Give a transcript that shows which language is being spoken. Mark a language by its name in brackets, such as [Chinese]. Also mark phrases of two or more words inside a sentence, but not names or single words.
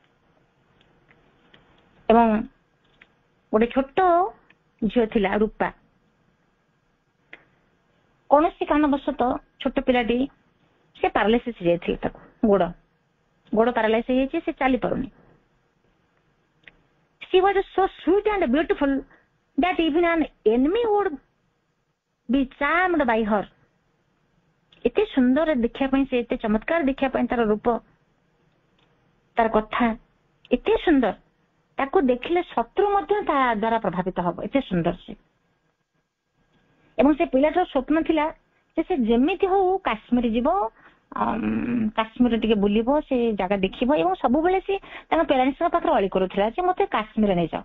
[Odia] ଏବଂ ଗୋଟେ ଛୋଟ ଝିଅ ଥିଲା ରୂପା, କୌଣସି କାରଣବଶତଃ ଛୋଟ ପିଲାଟି ସେ ପାରାଲିସିସ୍ ହେଇଯାଇଥିଲା, ତାକୁ ଗୋଡ ପାରାଲାଇସ୍ ହେଇଯାଇଛି, ସେ ଚାଲି ପାରୁନି। [English] She was so sweet and beautiful that even an enemy would be charmed by her. [Odia] ଏତେ ସୁନ୍ଦର ଦେଖିବା ପାଇଁ, ସେ ଏତେ ଚମତ୍କାର ଦେଖିବା ପାଇଁ, ତାର ରୂପ, ତାର କଥା ଏତେ ସୁନ୍ଦର, ତାକୁ ଦେଖିଲେ ଶତ୍ରୁ ମଧ୍ୟ ତା ଦ୍ୱାରା ପ୍ରଭାବିତ ହବ, ଏତେ ସୁନ୍ଦର ସେ। ଏବଂ ସେ ପିଲାଟାର ସ୍ୱପ୍ନ ଥିଲା ଯେ ସେ ଯେମିତି ହଉ କାଶ୍ମୀର ଯିବ, କାଶ୍ମୀର ଟିକେ ବୁଲିବ, ସେ ଜାଗା ଦେଖିବ ଏବଂ ସବୁବେଳେ ସେ ତାଙ୍କ ପ୍ୟାରେଣ୍ଟସଙ୍କ ପାଖରେ ଅଳି କରୁଥିଲା ଯେ ମତେ କାଶ୍ମୀର ନେଇଯାଅ।